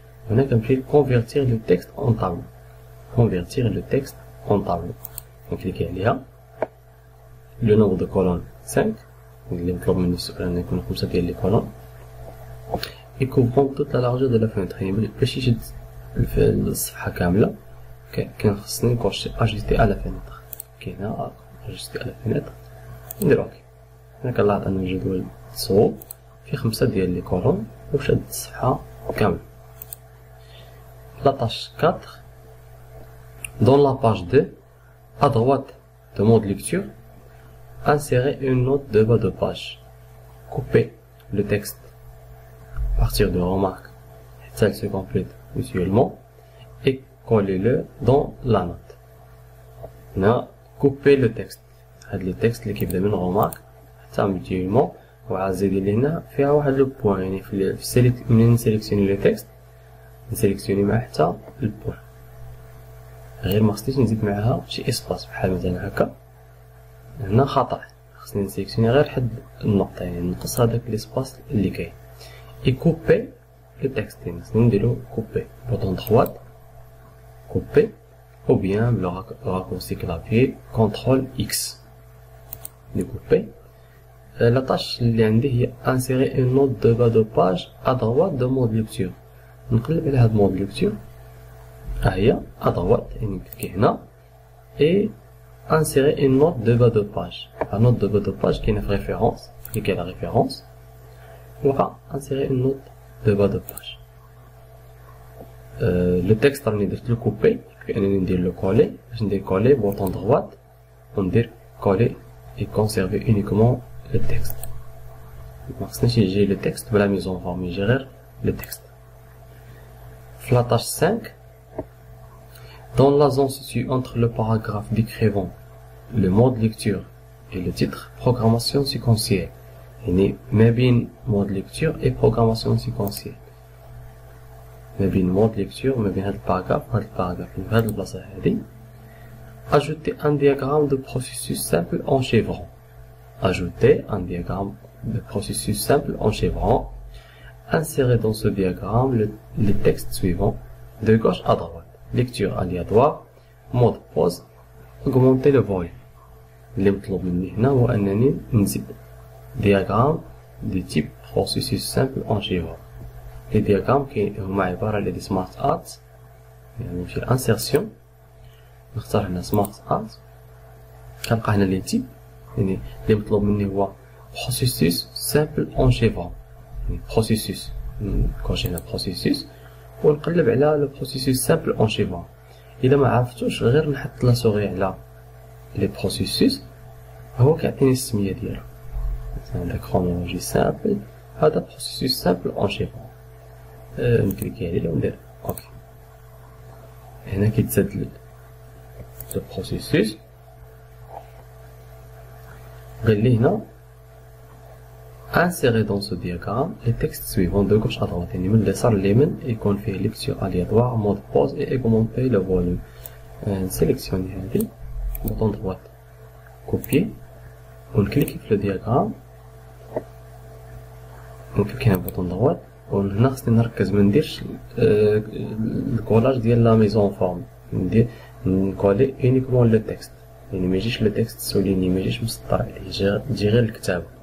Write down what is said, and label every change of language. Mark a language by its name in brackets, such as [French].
[Arabic] هنا كنمشي [French] convertir le texte en tableau. Convertir le texte en tableau. [Arabic] كنكليكي عليها. [French] Le nombre de colonnes [Arabic] 5، اللي مطلوب مني السؤال أن يكون 5 ديال لي كولون. [French] Et couvrant toute la largeur de la fenêtre، [Arabic] يعني باش يشد الصفحة كاملة كان خصني نكوشي [French] ajuster à la fenêtre. [Arabic] كاينة [French] ajuster à la fenêtre، [Arabic] ندير اوكي. هنا كنلاحظ أن الجدول صغير فيه 5 ديال لي كولون وشد الصفحة كاملة. [French] La tâche 4. Dans la page 2, à droite de mode lecture, insérez une note de bas de page. Coupez le texte à partir de remarques, celle se complète visuellement, et collez-le dans la note. Là, coupez le texte. [Arabic] هاد لي تكست اللي كيبدا من [French] remarque [Arabic] حتى ميتيلمون وعاد زيدي لي هنا فيها واحد لو بوين، يعني في منين نسيليكسيوني لو تكست نسيليكسيوني معاه حتى البوين، غير ما خصنيش نزيد معاها شي اسباس بحال مثلا هكا. هنا خطأ، خصني نسيليكسيوني غير حد النقطة، يعني نقص هذاك ليسباس اللي كاين. اي كوبي لو تكست، يعني خصني نديرو كوبي بوطون دغوات كوبي، [French] ou bien le raccourci clavier CTRL X découper. La tâche [Arabic] اللي عندي هي [French] insérer une note de bas de page à droite de mode lecture. [Arabic] نقلب على هاد [French] mode lecture [Arabic] ها هي [French] à droite، [Arabic] يعني نكليكي هنا [French] et insérer une note de bas de page. La note de bas de page [Arabic] كاينه في [French] référence، [Arabic] كليكي على [French] référence وها insérer une note de bas de page. Le texte [Arabic] راني درت له كوبي، كأنني ندير لو كولي. باش ندير كولي بوطون دغوات وندير كولي [French] et conserver uniquement le texte. [Arabic] ما خصنيش يجي لو تكست بلا ميزون فورم، يجي غير لو تكست. [French] في لا tâche 5 dans la zone située entre le paragraphe décrivant le mode lecture et le titre programmation séquentielle، [Arabic] يعني ما بين [French] mode lecture et programmation séquentielle، [Arabic] ما بين مود ليكتور ما بين هاد الباراغراف وهاد الباراغراف في هاد البلاصة هادي. [French] ajouter un diagramme de processus simple en chevron. Ajouter un diagramme de processus simple en chevron. Insérer dans ce diagramme les textes suivants de gauche à droite. Lecture aléatoire, mode pause, augmenter le volume. [Arabic] اللي مطلوب مني هنا هو أنني نزيد [French] diagramme de type processus simple en chevron. [Arabic] لي دياغرام هما عبارة على دي سمارت ارت، يعني نمشي لانسيرسيون نختار هنا سمارت ارت، كنلقى هنا لي تيب، يعني اللي مطلوب مني هو بروسيسوس سامبل اون شيفرون، يعني بروسيسوس نكوشي هنا بروسيسوس ونقلب على لو بروسيسوس سامبل اون شيفرون. اذا ما عرفتوش غير نحط لا سوغي على لي بروسيسوس هو كيعطيني السمية ديالو، مثلا هذا كرونولوجي سامبل، هذا بروسيسوس سامبل اون شيفرون. نكليكي عليه وندير اوكي. هنا كيتزاد لو بروسيسوس، قال لي هنا [French] insérer dans ce diagramme les textes suivants de gauche à droite، [Arabic] يعني من اليسار لليمين يكون فيه [French] lecture aléatoire mode pause et augmenter le volume. [Arabic] نسيليكسيوني هادي بوطون دغوات كوبيي ونكليكي في لو دياغرام، نكليكي هنا بوطون دغوات وهنا خصني نركز منديرش الكولاج ديال لا ميزون فورم، ندير نكولي اونيكمون لو تكست، يعني ميجيش لو تكست سوليني، ميجيش مسطر عليه، يجي غير الكتاب.